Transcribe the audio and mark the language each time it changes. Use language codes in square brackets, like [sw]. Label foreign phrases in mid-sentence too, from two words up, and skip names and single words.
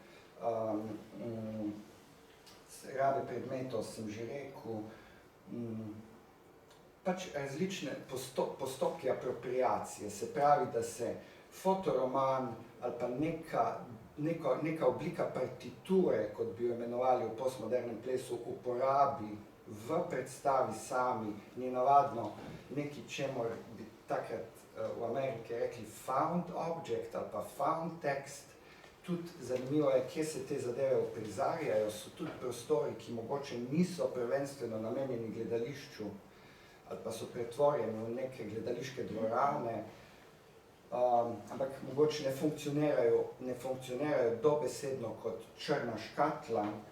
[sl] rabe predmetov sem že rekel, pač različne postopki apropriacije, se pravi, da se fotoroman ali pa neka oblika partiture, kot bi jo imenovali v postmodernem plesu, uporabi v predstavi sami, ni navadno nekaj, čemur bi takrat v Ameriki rekli [en] found object [sl] ali pa [en] found text. [sl] Tudi zanimivo je, kje se te zadeve uprizarjajo, so tudi prostori, ki mogoče niso prvenstveno namenjeni gledališču, ali pa so pretvorjeni v neke gledališke dvorane, ampak mogoče ne funkcionirajo dobesedno kot črna škatla.